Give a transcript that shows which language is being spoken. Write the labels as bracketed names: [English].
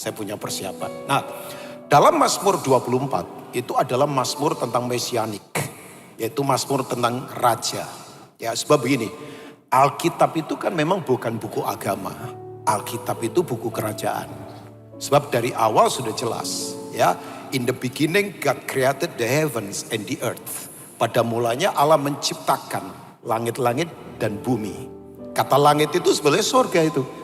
[Indonesian] Saya punya persiapan. Nah, dalam Mazmur 24 itu adalah Mazmur tentang mesianik, yaitu Mazmur tentang raja. Ya, sebab begini, Alkitab itu kan memang bukan buku agama. Alkitab itu buku kerajaan. Sebab dari awal sudah jelas, ya. [English] In the beginning God created the heavens and the earth. [Indonesian] Pada mulanya Allah menciptakan langit-langit dan bumi. Kata langit itu sebenarnya surga itu.